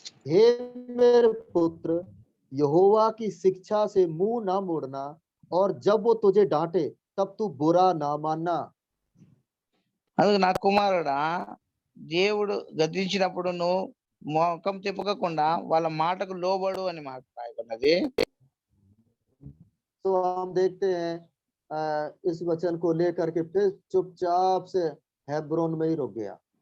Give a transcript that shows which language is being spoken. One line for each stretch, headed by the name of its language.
Hindi: हे मेरे पुत्र, यहोवा की शिक्षा से मुंह ना मोड़ना, और जब वो तुझे डांटे तब तू बुरा ना मानना।
Telugu: అందుకు నా కుమారుడా దేవుడు గద్దించినప్పుడు నువ్వు ముఖం తిప్పకుండా వాళ్ళ మాటకు లోబడు అని మాట రాయబడినది.
Hindi: तो हम देखते हैं इस वचन को लेकर के फिर चुपचाप से हेब्रोन में ही रुक गया।